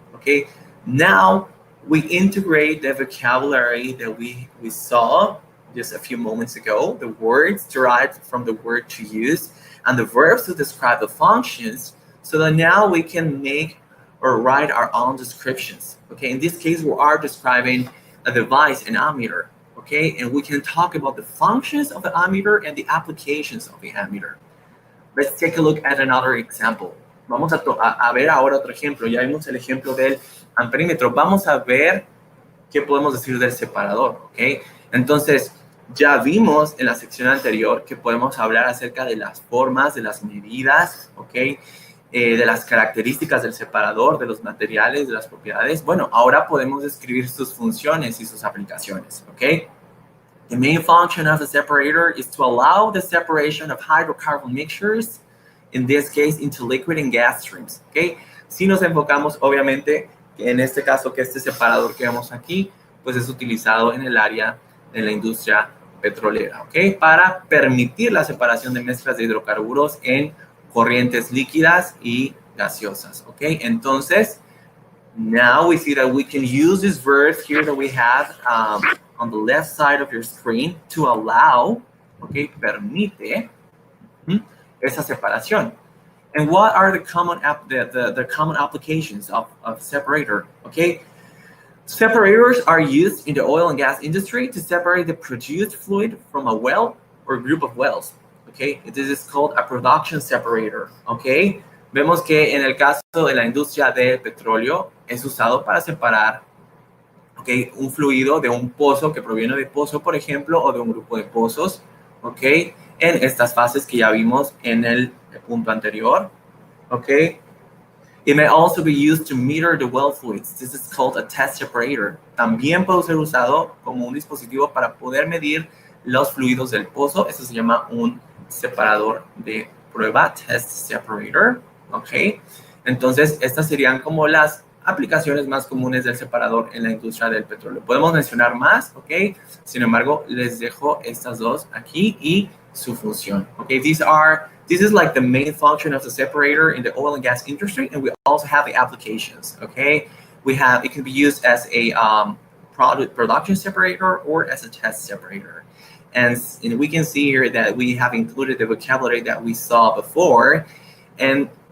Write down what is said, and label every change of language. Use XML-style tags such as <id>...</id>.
<en>Okay, now we integrate the vocabulary that we saw just a few moments ago, the words derived from the word to use, and the verbs to describe the functions, so that now we can make or write our own descriptions. Okay, in this case, we are describing a device, an ammeter. Okay, and we can talk about the functions of the ammeter and the applications of the ammeter. Let's take a look at another example.</en> <es>Vamos a ver ahora otro ejemplo. Ya vimos el ejemplo del amperímetro. Vamos a ver qué podemos decir del separador. Okay, entonces ya vimos en la sección anterior que podemos hablar acerca de las formas, de las medidas, ¿ok? De las características del separador, de los materiales, de las propiedades. Bueno, ahora podemos describir sus funciones y sus aplicaciones, ¿ok?</es> <en>The main function of the separator is to allow the separation of hydrocarbon mixtures, in this case, into liquid and gas streams, ¿ok?</en> <es>Si nos enfocamos, obviamente, en este caso, que este separador que vemos aquí, pues es utilizado en el área de la industria petrolera, ¿ok? Para permitir la separación de mezclas de hidrocarburos en corrientes líquidas y gaseosas, ¿ok?</es> <en>Entonces, now we see that we can use this verb here that we have on the left side of your screen to allow, ¿ok?</en> <es>Permite esa separación.</es> <en>And what are the common applications of separator, ¿ok? Separators are used in the oil and gas industry to separate the produced fluid from a well or group of wells. Okay, this is called a production separator.</en> <es>Okay, vemos que en el caso de la industria del petróleo es usado para separar, okay, un fluido de un pozo que proviene de pozo, por ejemplo, o de un grupo de pozos. Okay, en estas fases que ya vimos en el punto anterior. Okay.</es> <en>It may also be used to meter the well fluids. This is called a test separator.</en> <es>También puede ser usado como un dispositivo para poder medir los fluidos del pozo. Eso se llama un separador de prueba, test separator. ¿Ok? Entonces, estas serían como las aplicaciones más comunes del separador en la industria del petróleo. Podemos mencionar más, ¿ok? Sin embargo, les dejo estas dos aquí y su función. ¿Ok?</es> <en>This is like the main function of the separator in the oil and gas industry, and we also have the applications, okay? It can be used as a production separator or as a test separator. And we can see here that we have included the vocabulary that we saw before. And</en>